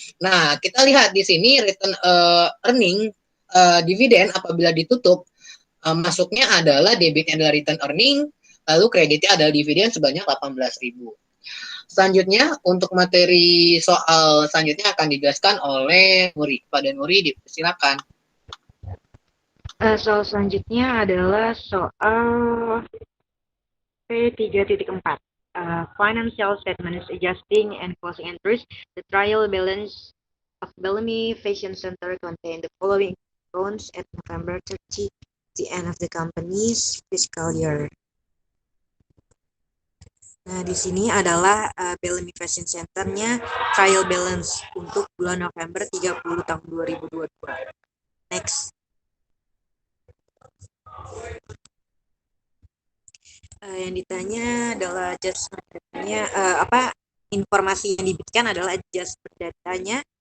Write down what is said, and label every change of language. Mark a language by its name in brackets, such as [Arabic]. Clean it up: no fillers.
[Indonesian] Nah, kita lihat di sini return earning dividen apabila ditutup masuknya adalah debitnya adalah return earning, lalu kreditnya adalah dividen sebanyak 18.000. Selanjutnya, untuk materi soal selanjutnya akan dijelaskan oleh Nuri. Pada Nuri, silakan. Soal selanjutnya adalah soal P3.4. [English] Financial statements adjusting and closing entries. The trial balance of Bellamy Fashion Center contain the following accounts at November 30, the end of the company's fiscal year. [Indonesian] Nah, di sini adalah Bellamy Fashion Center-nya trial balance untuk bulan November 30 tahun 2022. Next. Yang ditanya adalah adjustment datanya, informasi yang diberikan adalah adjustment datanya.